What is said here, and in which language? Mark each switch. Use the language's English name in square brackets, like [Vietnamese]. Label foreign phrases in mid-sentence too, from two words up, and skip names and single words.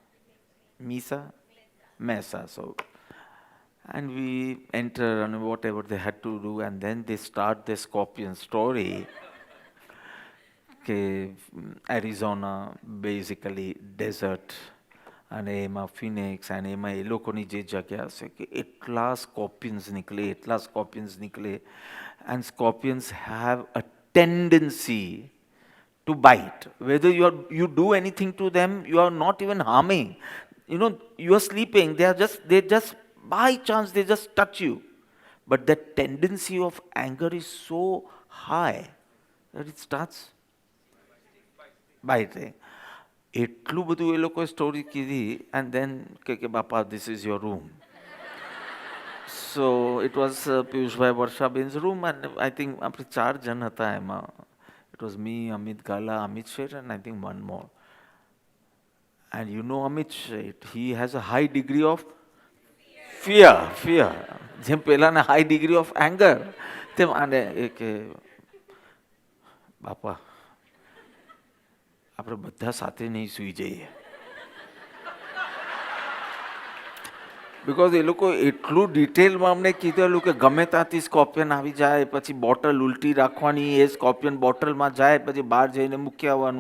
[English] So, and we enter and whatever they had to do, and then they start the scorpion story. [Gujarati] Arizona, [English] basically desert, and [Gujarati] એમાં Phoenix, and એમાં એ લોકોની જે જગ્યા છે કે એટલા scorpions નિકલે, [English] and scorpions have a tendency to bite. Whether you do anything to them, you are not even harming. You are sleeping, they just by chance they just touch you. But the tendency of anger is so high that it starts biting. [Gujarati] એટલું બધું એ લોકોએ સ્ટોરી કીધી, [English] and then [Gujarati] કે બાપા [English] this is your room. So it was પિયુષભાઈ વર્ષાબેન's room, and I think [Gujarati] આપણે 4 જણ હતા એમાં. [English] It was me, Amit Gala, Amit Sheth, and I think one more. And you know Amit Sheth, he has a high degree of fear. જેમ પેલાના high degree of anger, [Gujarati] તેમ આને કે બાપા આપણે બધા સાથે નહીં સૂઈ જઈએ. બિકોઝ એ લોકો એટલું ડિટેલમાં અમને કીધેલું કે ગમે ત્યાંથી સ્કોર્પિયન આવી જાય, પછી બોટલ ઉલટી રાખવાની, એ સ્કોર્પિયન બોટલમાં જાય, પછી બહાર જઈને મૂકી આવવાનું.